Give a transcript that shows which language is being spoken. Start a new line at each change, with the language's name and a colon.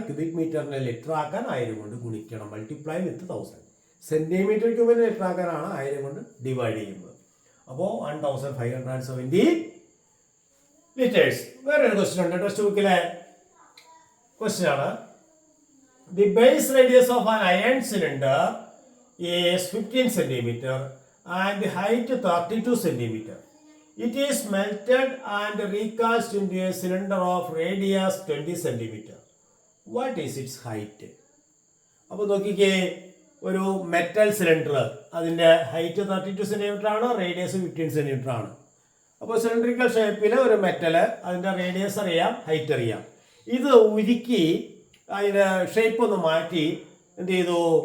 Malayalam: Cubic മീറ്ററിനെ litre ആക്കാൻ 1000 കൊണ്ട് ഗുണിക്കണം,
English: Multiply with 1000.
Malayalam: സെന്റിമീറ്റർ ക്യൂബിനെ ലിറ്റർ ആക്കാനാണ് 1000 കൊണ്ട് ഡിവൈഡ് ചെയ്യുന്നത്. അപ്പോൾ 1570 ലിറ്റേഴ്സ്. വേറൊരു ക്വസ്റ്റ്യൻ ഉണ്ട് ടെക്സ്റ്റ് ബുക്കിലെ ക്വസ്റ്റ്യൻ ആണ്.
English: The base radius of an iron cylinder is 15 centimeter and the height 32 centimeter. It is melted and recast into a cylinder of radius 20 centimeter. What is its height?
Malayalam: അപ്പോൾ നോക്കിക്കേ, ഒരു metal cylinder, അതിൻ്റെ height 32 centimetre ആണ്, radius 15 centimetre ആണ്. അപ്പോൾ cylindrical ഷേപ്പിൽ ഒരു metal, അതിൻ്റെ റേഡിയസ് അറിയാം, ഹൈറ്റ് അറിയാം. ഇത് ഉരുക്കി അതിൻ്റെ ഷേപ്പ് ഒന്ന് മാറ്റി എന്ത് ചെയ്തു?